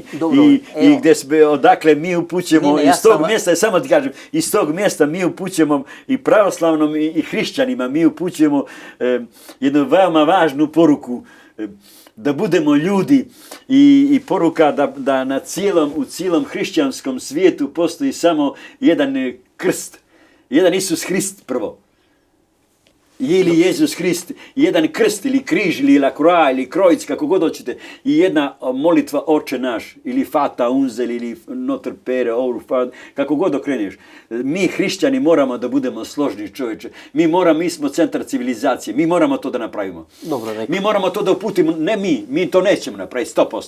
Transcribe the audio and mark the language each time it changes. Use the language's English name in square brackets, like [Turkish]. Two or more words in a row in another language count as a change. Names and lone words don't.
[Serbian] Dobro, i odakle mi upućujemo, iz tog mjesta, samo ti kažem, iz tog mjesta mi upućujemo i pravoslavnom i hrišćanima, mi upućujemo jednu veoma važnu poruku, da budemo ljudi i poruka da u cijelom hrišćanskom svijetu postoji samo jedan krst, jedan Isus Hrist prvo. ili Jezus Hrist, jedan krst ili križ ili [French] la croix [Serbian] ili krojic, kako god hoćete, i jedna molitva Oče naš, ili Fata Unzel, ili [French] Notre Père, [Serbian] kako god okreneš. Mi hrišćani moramo da budemo složni, čovječe. Mi smo centar civilizacije, mi moramo to da napravimo. Dobro, mi moramo to da uputimo, ne mi to nećemo napraviti, 100%.